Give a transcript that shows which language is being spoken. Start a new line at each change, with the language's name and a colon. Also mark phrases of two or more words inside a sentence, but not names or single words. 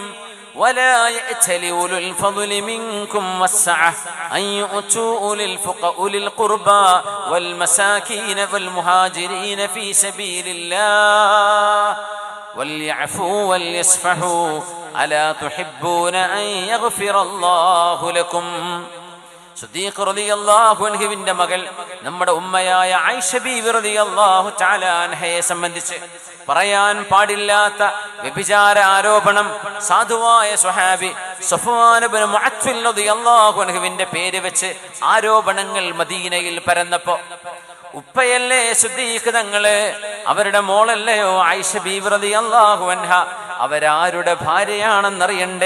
Arabic: ولا يأتل أولو الفضل منكم والسعة أن يؤتوا أولي القربى والمساكين والمهاجرين في سبيل الله وليعفوا وليصفحوا ألا تحبون أن يغفر الله لكم.
Malayalam: സിദ്ദീഖ് റളിയല്ലാഹു അൻഹുവിന്റെ മകൾ നമ്മുടെ ഉമ്മയായ ആയിഷ ബീവി റളിയല്ലാഹു തആല അൻഹയെ സംബന്ധിച്ച് പറയാൻ പാടില്ലാത്ത വ്യഭിചാര ആരോപണം സാധുവായ സ്വഹാബി സഫ്വാൻ ഇബ്നു മുഅത്ത്വൽ റളിയല്ലാഹു അൻഹുവിന്റെ പേര് വെച്ച് ആരോപണങ്ങൾ മദീനയിൽ പരന്നപ്പോ ഉപ്പയല്ലേ സിദ്ദീഖ് തങ്ങള്, അവരുടെ മോളല്ലയോ ആയിഷ ബീവി
Arabic: رضي الله عنها,
Malayalam: അവരാരുടെ ഭാര്യയാണെന്നറിയണ്ടേ?